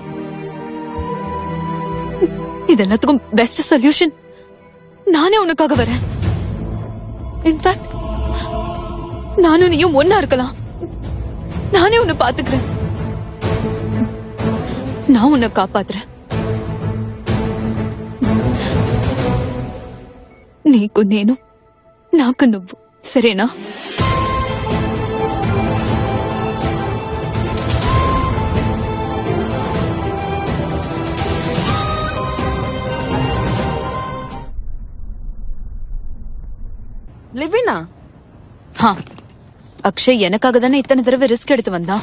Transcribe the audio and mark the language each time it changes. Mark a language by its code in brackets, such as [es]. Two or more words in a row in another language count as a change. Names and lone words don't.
[ta] இது எல்லாத்துக்கும் [en] best solution [ta] நானே உனக்காக வரேன். இன்ஃபேக்ட் நானும் நீயும் ஒன்னா இருக்கலாம். நானே உன்னை பாத்துக்கிறேன். நான் உன்னை காப்பாத்துறேன். [te] నీకు నేను నాకు నువ్వు సరేనా? [ta] லிவினா, அக்ஷய் எனக்காக தானே இத்தனை தடவை ரிஸ்க் எடுத்து வந்தான்.